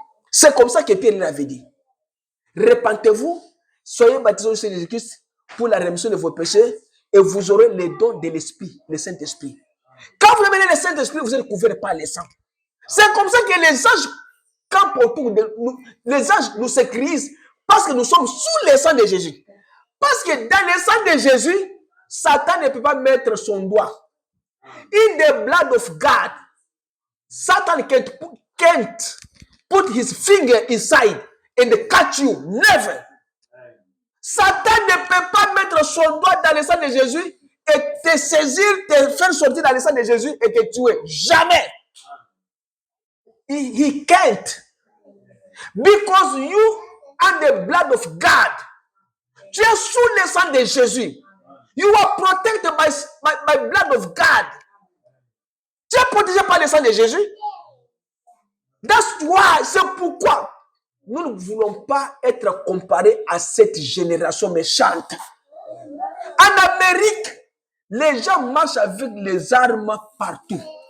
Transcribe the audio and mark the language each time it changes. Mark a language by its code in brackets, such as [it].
[fr] C'est comme ça que Pierre l'avait dit. Repentez-vous, soyez baptisés au Seigneur Jésus-Christ pour la rémission de vos péchés et vous aurez les dons de l'Esprit, le Saint-Esprit. Quand vous amenez le Saint-Esprit, vous êtes couverts par les sangs. C'est comme ça que les anges campent autour de nous. Les anges nous sécurisent parce que nous sommes sous le sang de Jésus. Parce que dans le sang de Jésus, Satan ne peut pas mettre son doigt. [en] In the blood of God, Satan can't put his finger inside and catch you. Never. [fr] Satan ne peut pas mettre son doigt dans le sang de Jésus et te saisir, te faire sortir dans le sang de Jésus et te tuer. Jamais. [en] He can't. Because you are the blood of God. [fr] Tu es sous le sang de Jésus. [en] You are protected by blood of God. [fr] Tu es protégé par le sang de Jésus. [en] That's why, [fr] c'est pourquoi nous ne voulons pas être comparés à cette génération méchante. En Amérique, les gens marchent avec les armes partout.